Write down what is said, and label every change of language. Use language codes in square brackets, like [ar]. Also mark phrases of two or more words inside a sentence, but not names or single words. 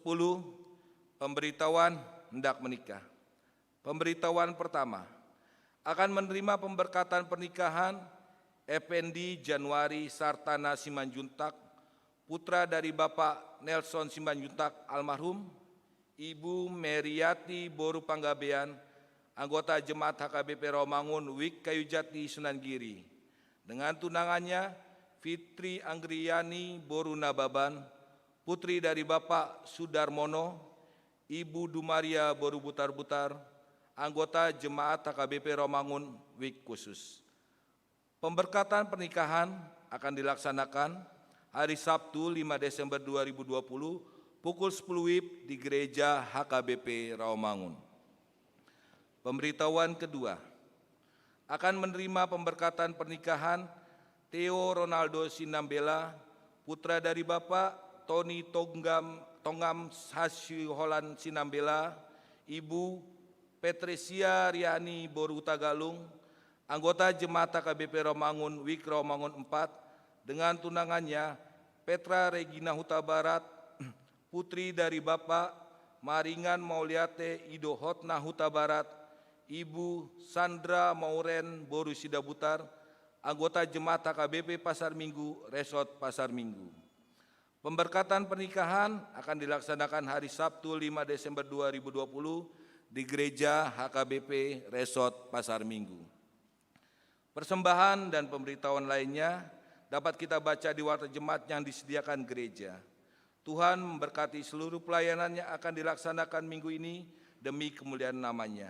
[id] Pemberitahuan hendak menikah. Pemberitahuan pertama, akan menerima pemberkatan pernikahan Effendi Januari Sartana Simanjuntak, putra dari Bapak Nelson Simanjuntak almarhum, Ibu Meriati Boru Panggabean, anggota Jemaat HKBP Rawamangun WIK Kayujati Sunan Giri, dengan tunangannya Fitri Anggriani Boru Nababan, putri dari Bapak Sudarmono, Ibu Dumaria Boru Butar-Butar, anggota Jemaat HKBP Rawamangun WIK khusus. Pemberkatan pernikahan akan dilaksanakan hari Sabtu 5 Desember 2020 pukul 10 WIB di Gereja HKBP Rawamangun. Pemberitahuan kedua, akan menerima pemberkatan pernikahan Theo Ronaldo Sinambela, putra dari Bapak Tony Tongam Hasyuholan Sinambela, Ibu Petresia Riani Boru Tagalung, anggota Jemaat HKBP Romangun Wik Romangun 4, dengan tunangannya Petra Regina Huta Barat, putri dari Bapak Maringan Mauliate Ido Hotna Huta Barat, Ibu Sandra Mauren Boru Sidabutar, anggota Jemaat HKBP Pasar Minggu Resort Pasar Minggu. Pemberkatan pernikahan akan dilaksanakan hari Sabtu 5 Desember 2020 di Gereja HKBP Resort Pasar Minggu. Persembahan dan pemberitahuan lainnya dapat kita baca di warta jemaat yang disediakan gereja. Tuhan memberkati seluruh pelayanan yang akan dilaksanakan minggu ini demi kemuliaan namanya.